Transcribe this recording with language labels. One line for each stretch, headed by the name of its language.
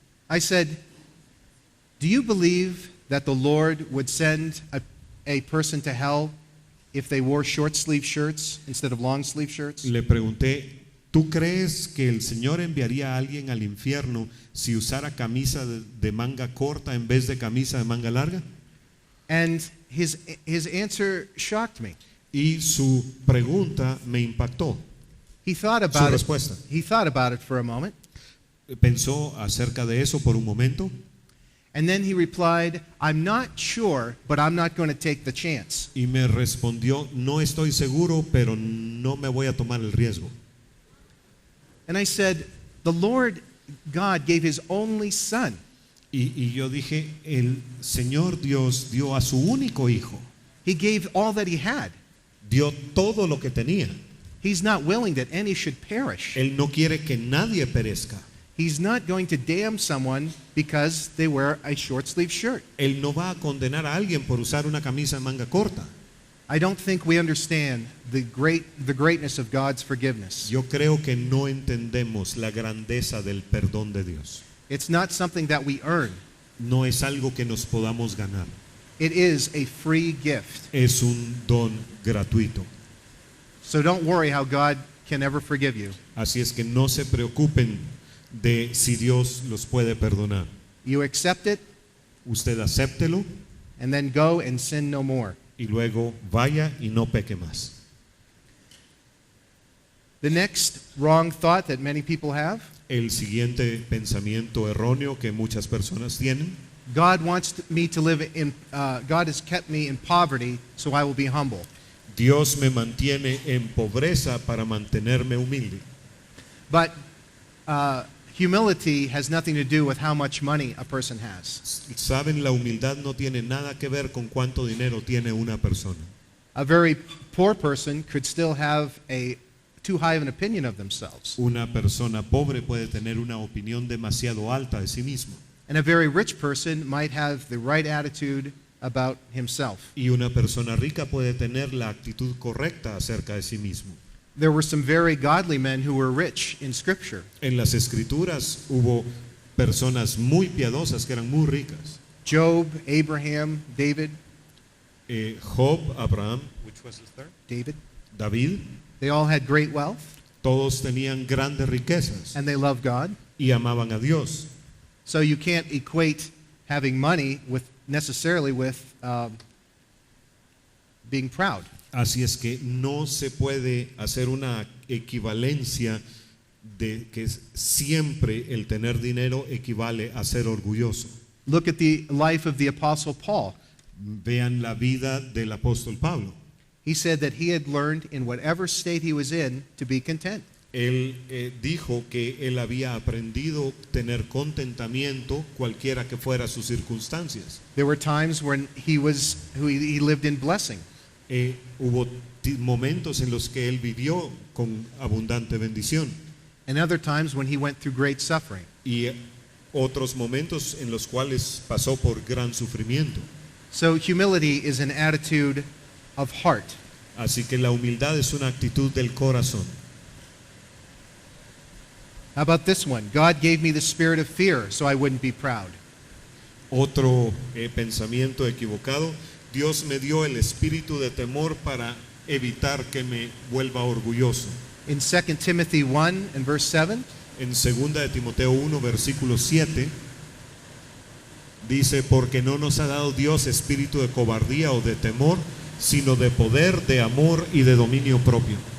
English: I said, do you believe that the Lord would send a person to hell if they wore short sleeve shirts instead of long sleeve shirts?
Spanish: le pregunté, ¿tú crees que el Señor enviaría a alguien al infierno si usara camisa de manga corta en vez de camisa de manga larga?
English: And his answer shocked me.
Spanish: Y su pregunta me impactó.
English: He thought
Spanish: Su
English: about it.
Spanish: respuesta.
English: He thought about it for a moment,
Spanish: Pensó acerca de eso por un momento
English: and then he replied, I'm not sure, but I'm not going to take the chance.
Spanish: y me respondió, no estoy seguro, pero no me voy a tomar el riesgo.
English: And I said, the Lord God gave his only son.
Spanish: Y yo dije, el Señor Dios dio a su único hijo,
English: He gave all that he had.
Spanish: dio todo lo que tenía.
English: He's not willing that any should perish.
Spanish: Él no quiere que nadie perezca.
English: He's not going to damn someone because they wear a short sleeve shirt.
Spanish: Él no va a condenar a alguien por usar una camisa de manga corta.
English: I don't think we understand the greatness of God's forgiveness.
Spanish: Yo creo que no entendemos la grandeza del perdón de Dios.
English: It's not something that we earn.
Spanish: No es algo que nos podamos ganar.
English: It is a free gift.
Spanish: Es un don gratuito.
English: So don't worry how God can ever forgive you.
Spanish: Así es que no se preocupen de si Dios los puede perdonar.
English: You accept it
Spanish: Usted acéptelo
English: and then go and sin no more.
Spanish: y luego vaya y no peque más.
English: The next wrong thought that many people have,
Spanish: El siguiente pensamiento erróneo que muchas personas tienen:
English: God wants me to live in, God has kept me in poverty, so I will be humble.
Spanish: Dios me mantiene en pobreza para mantenerme humilde.
English: But humility has nothing to do with how much money a person has.
Spanish: Saben, la humildad no tiene nada que ver con cuánto dinero tiene una persona.
English: A very poor person could still have a too high of an opinion of themselves.
Spanish: Una persona pobre puede tener una opinión demasiado alta de sí mismo.
English: And a very rich person might have the right attitude about himself.
Spanish: Y una persona rica puede tener la actitud correcta acerca de sí mismo.
English: There were some very godly men who were rich in Scripture.
Spanish: En las escrituras hubo personas muy piadosas que eran muy ricas.
English: Job, Abraham, David,
Spanish: Job, Abraham, David,
English: they all had great wealth
Spanish: todos tenían grandes riquezas
English: and they loved God.
Spanish: y amaban a Dios.
English: So you can't equate having money with necessarily with being proud.
Spanish: Así es que no se puede hacer una equivalencia de que siempre el tener dinero equivale a ser orgulloso.
English: Look at the life of the Apostle Paul.
Spanish: Vean la vida del apóstol Pablo.
English: He said that he had learned in whatever state he was in to be content.
Spanish: Él dijo que él había aprendido tener contentamiento cualquiera que fuera sus circunstancias.
English: There were times when he lived in blessing.
Spanish: Hubo momentos en los que él vivió con abundante bendición
English: And other times when he went through great suffering.
Spanish: y otros momentos en los cuales pasó por gran sufrimiento.
English: So humility is an attitude of heart.
Spanish: Así que la humildad es una actitud del corazón.
English: How about this one? God gave me the spirit of fear so I wouldn't be proud.
Spanish: Otro pensamiento equivocado: Dios me dio el espíritu de temor para evitar que me vuelva orgulloso.
English: In 2 Timothy 1 and verse 7,
Spanish: En 2 de Timoteo 1 versículo 7 dice: porque no nos ha dado Dios espíritu de cobardía o de temor, sino de poder, de amor y de dominio propio.